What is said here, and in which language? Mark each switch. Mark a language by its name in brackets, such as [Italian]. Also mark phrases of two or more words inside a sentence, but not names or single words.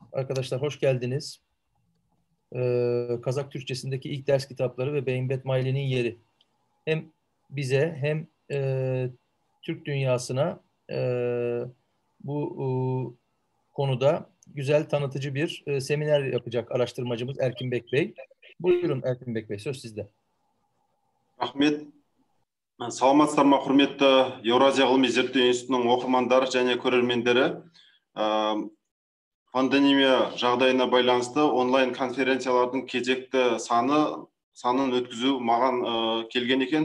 [Turkish] Arkadaşlar hoş geldiniz. Kazak Türkçesindeki ilk ders kitapları ve Beymbet Maile'nin yeri. Hem bize hem Türk dünyasına bu konuda güzel tanıtıcı bir seminer yapacak araştırmacımız Erkin Bek Bey. Buyurun Erkin Bek Bey, söz sizde. [Kazakh] Рахмет. Саламатсыздар ма, құрметті Еуразия ғылыми зерттеу институтының оқырмандары және көрермендері. Пандемия жағдайына байланысты онлайн конференциялардың кезекті санын өткізу маған келген екен.